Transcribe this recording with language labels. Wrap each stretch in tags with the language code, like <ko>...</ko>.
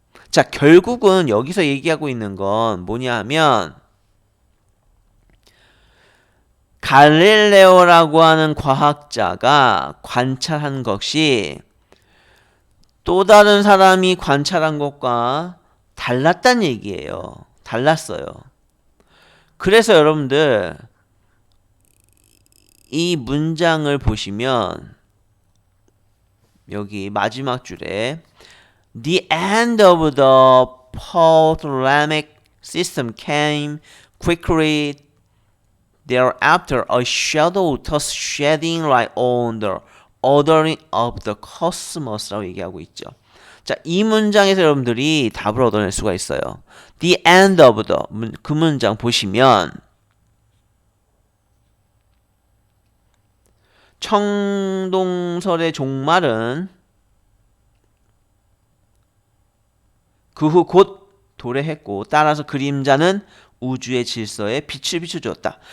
<ko>자, 결국은 여기서 얘기하고 있는 건 뭐냐 하면 갈릴레오라고 하는 과학자가 관찰한 것이 또 다른 사람이 관찰한 것과 달랐다는 얘기예요. 달랐어요. 그래서 여러분들 이 문장을 보시면 여기 마지막 줄에</ko> <en>The end of the Ptolemaic system came quickly thereafter, a shadow thus shedding light on the ordering of the cosmos라고</en> <ko>얘기하고 있죠. 자, 이 문장에서 여러분들이 답을 얻어낼 수가 있어요.</ko> <en>The end of the</en> <ko>그 문장 보시면 청동설의 종말은 그 후 곧 도래했고 따라서 그림자는 우주의 질서에 빛을 비춰주었다.</ko>